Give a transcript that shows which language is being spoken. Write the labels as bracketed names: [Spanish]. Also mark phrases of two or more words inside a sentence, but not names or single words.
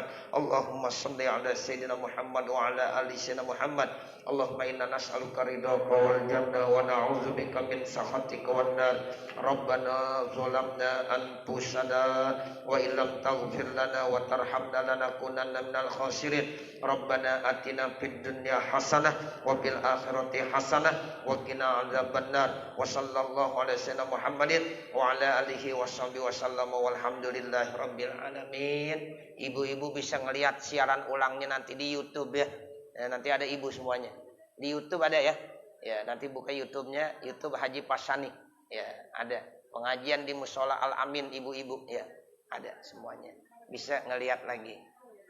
[Arabic] اللهم صل على سيدنا محمد وعلى آل سيدنا محمد. اللهم إنا نسألك رضاك والجنة ونعوذ بك من سخطك والنار. ربنا ظلمنا أنفسنا وإن لم تغفر لنا وترحمنا لنكونن من الخاسرين. ربنا آتنا في الدنيا حسنة وفي الآخرة حسنة وقنا عذاب النار. وصلى الله على سيدنا محمد وعلى آله وصحبه وسلم والحمد لله رب العالمين. [Indonesian] Ibu-ibu bisa ngelihat siaran ulangnya nanti di YouTube ya. Nanti ada ibu semuanya. Di YouTube ada ya. Ya, nanti buka YouTube-nya, YouTube Haji Pasani. Ya, ada. Pengajian di Mushola Al Amin ibu-ibu ya. Ada semuanya. Bisa ngelihat lagi.